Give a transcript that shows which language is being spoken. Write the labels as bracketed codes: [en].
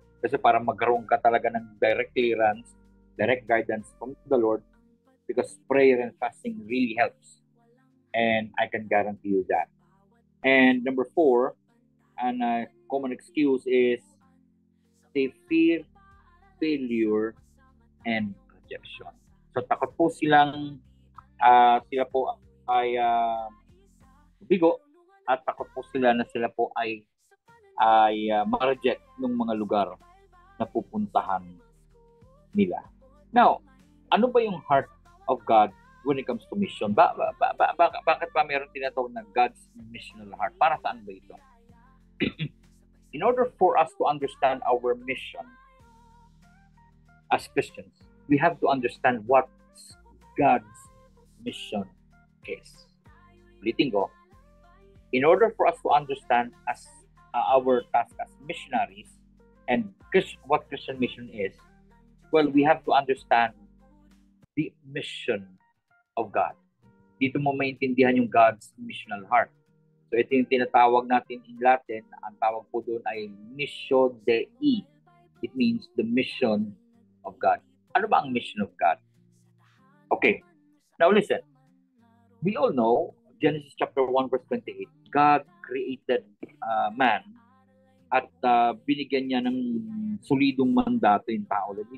[tl] Kasi para magkaroon ka talaga ng [en] direct clearance, direct guidance from the Lord, because prayer and fasting really helps. And I can guarantee you that. And number 4, a common excuse is they fear failure and rejection. [tl] So takot po sila po ay bigo at takot po sila na sila po ay ma-reject ng mga lugar na pupuntahan nila. [en] Now, [tl] ano ba yung [en] heart of God when it comes to mission? [tl] Bakit pa meron tinatawag na God's missional heart? Para saan ba ito? [en] In order for us to understand our mission as Christians, we have to understand what God's mission is. [tl] Ulitin ko, [en] in order for us to understand as our task as missionaries and what Christian mission is, well, we have to understand the mission of God. [tl] Dito mo maintindihan yung God's missional heart. So ito yung tinatawag natin in Latin, ang tawag po doon ay Missio Dei. [en] It means the mission of God. [tl] Ano ba ang [en] mission of God? Okay, now listen. We all know, Genesis chapter 1 verse 28, God created man [tl] at binigyan niya ng solidong mandato yung tao.